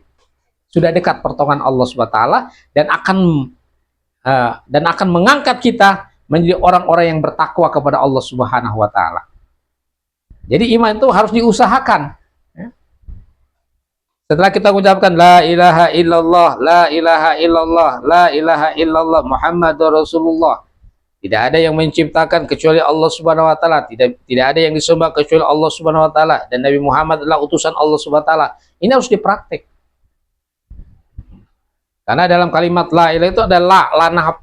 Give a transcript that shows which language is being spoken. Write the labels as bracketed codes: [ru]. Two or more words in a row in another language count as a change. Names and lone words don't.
[id] Sudah dekat pertolongan [ar] الله سبحانه وتعالى [id] dan akan mengangkat kita menjadi orang-orang yang bertakwa kepada [ar] الله سبحانه وتعالى. [id] Jadi iman itu harus diusahakan. Setelah kita ucapkan [ar] لا إله إلا الله، لا إله إلا الله، لا إله إلا الله محمد رسول الله. [id] Tidak ada yang menciptakan kecuali [ar] الله سبحانه وتعالى, [id] tidak ada yang disembah kecuali [ar] الله سبحانه وتعالى, [id] dan Nabi Muhammad adalah utusan [ar] الله سبحانه وتعالى. [id] Ini harus dipraktek. Karena dalam kalimat [ar] لا إله [id] itu ada la nahab.